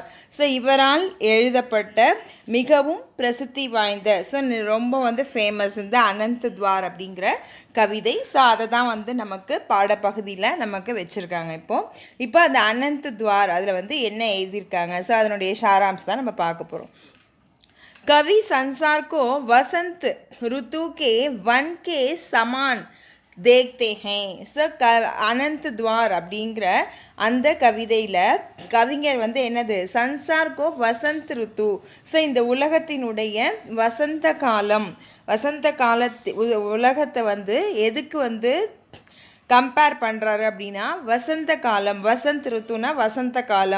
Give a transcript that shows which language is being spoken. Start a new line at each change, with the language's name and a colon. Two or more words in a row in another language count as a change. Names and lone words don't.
Tamil: ஸோ இவரால் எழுதப்பட்ட மிகவும் பிரசித்தி வாய்ந்த, ஸோ ரொம்ப வந்து ஃபேமஸ் இந்த அனந்த் துவார் அப்படிங்கிற கவிதை. ஸோ அதை தான் வந்து நமக்கு பாடப்பகுதியில் நமக்கு வச்சுருக்காங்க. இப்போ அந்த அனந்த் துவார் அதில் வந்து என்ன எழுதியிருக்காங்க, ஸோ அதனுடைய ஷாராம்ஸ் தான் நம்ம பார்க்க போகிறோம்.
Hindi: कवि संसार को वसंत ऋतु के वन के समान देखते हैं.
Tamil: ஸோ அனந்த் துவார் அப்படிங்கிற அந்த கவிதையில் கவிஞர் வந்து என்னது,
Hindi: संसार को वसंत ऋतु.
Tamil: ஸோ இந்த உலகத்தினுடைய வசந்த காலம், வசந்த உலகத்தை வந்து எதுக்கு வந்து கம்பேர் பண்ணுறாரு அப்படின்னா வசந்த காலம், வசந்த் ருத்துனா வசந்த காலம்.